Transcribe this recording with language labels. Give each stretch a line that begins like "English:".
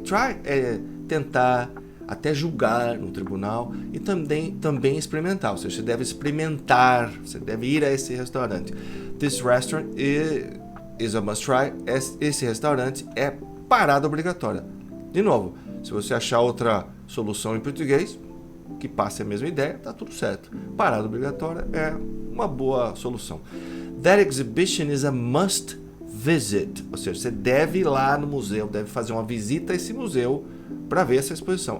Portuguese: Try é tentar, até julgar no tribunal e também experimentar, ou seja, você deve experimentar, você deve ir a esse restaurante.
English: This restaurant is a must try.
Portuguese: Esse restaurante é parada obrigatória. De novo, se você achar outra solução em português que passe a mesma ideia, tá tudo certo. Parada obrigatória é uma boa solução.
English: That exhibition is a must visit,
Portuguese: ou seja, você deve ir lá no museu, deve fazer uma visita a esse museu para ver essa exposição.